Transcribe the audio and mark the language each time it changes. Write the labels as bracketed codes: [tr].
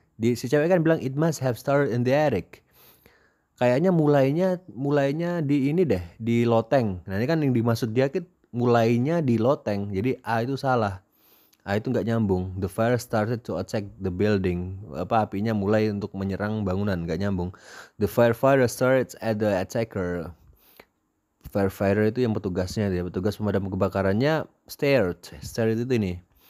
[id] Si cewek kan bilang [en] it must have started in the attic. [id] Kayaknya mulainya di ini deh, di loteng. Nah ini kan yang dimaksud dia kan mulainya di loteng. Jadi A itu salah. Itu nggak nyambung. [en] The fire started to attack the building. [id] Apinya mulai untuk menyerang bangunan, nggak nyambung. [en] The firefighter started at the attacker. [id] Firefighter itu yang petugasnya dia, petugas pemadam kebakarannya stared itu ini.